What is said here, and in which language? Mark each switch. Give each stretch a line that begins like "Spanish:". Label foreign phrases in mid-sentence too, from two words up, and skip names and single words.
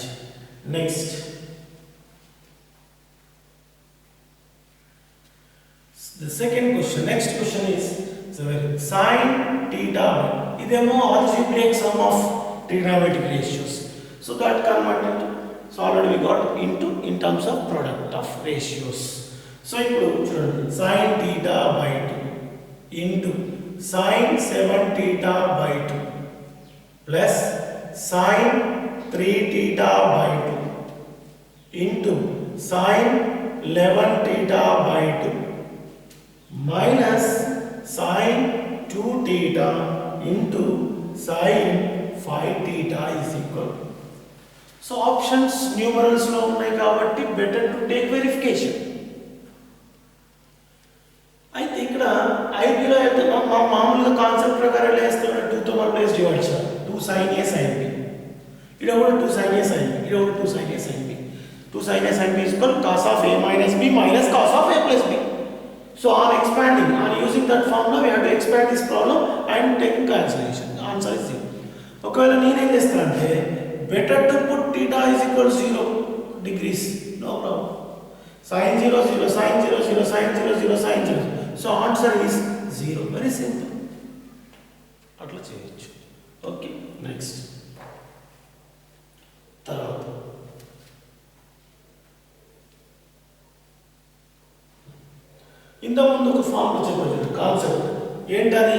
English: Next, the second question. Next question is sin theta. Idemo algebraic sum of trigonometric ratios. So that converted. So already we got into in terms of product of ratios. So
Telugu: ఇప్పుడు చూడండి,
English: sin theta by 2 into sin 7 theta by 2 plus sin 3 theta by 2 into sin 11 theta by 2 minus sin 2 theta into sin 5 theta is equal. So options numerals
Telugu: లో ఉన్నాయి కాబట్టి
English: better to take verification.
Telugu: అయితే ఇక్కడ ఐబీలో అయితే మా మామూలుగా కాన్సెప్ట్ ప్రకారం వేస్తాం, 2తో
English: multiply divide
Telugu: చేయాలి, 2 sin a sin b, ఇక్కడ కూడా 2 sin a sin b, ఇక్కడ కూడా 2 sin a sin b.
English: 2 sin A sin B is equal cos of A minus B minus cos of A plus B. So on expanding, on using that formula, we have to expand this problem and take cancellation. The answer is 0.
Telugu: ఒకవేళ నేనేం చేస్తానంటే
English: better to put theta is equal 0 degrees. No problem. Sin 0 0 sin 0 0 sin 0 0 sin 0. So answer is 0. Very simple.
Telugu: అట్లా చేయొచ్చు. ఓకే, నెక్స్ట్ తర్వాత ఇంతకుముందు ఒక ఫార్ములా చెప్పారు, కాన్సెప్ట్ ఏంటది?